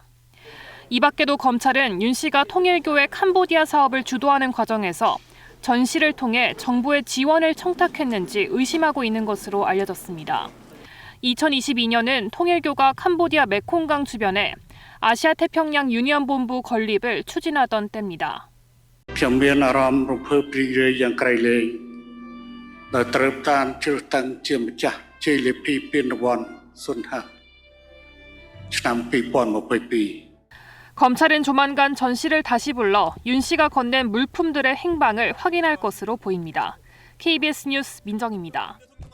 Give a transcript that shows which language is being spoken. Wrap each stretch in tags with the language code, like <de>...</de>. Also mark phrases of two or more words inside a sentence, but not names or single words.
<ko>이 밖에도 검찰은 윤 씨가 통일교의 캄보디아 사업을 주도하는 과정에서 전 씨를 통해 정부의 지원을 청탁했는지 의심하고 있는 것으로 알려졌습니다. 2022년은 통일교가 캄보디아 메콩강 주변에 아시아태평양 유니언본부 건립을 추진하던 때입니다.</ko> <km>ខ្ញុំមានអារម្មណ៍រំភើបរីករាយយ៉ាងក្រៃលែងដែលត្រូវបានជ្រើសតាំងជាម្ចាស់ជ័យលាភីពានរង្វាន់សុនហាឆ្នាំ2022</km> <ko>검찰은 조만간 전 씨를 다시 불러 윤 씨가 건넨 물품들의 행방을 확인할 것으로 보입니다. KBS 뉴스 민정입니다.</ko>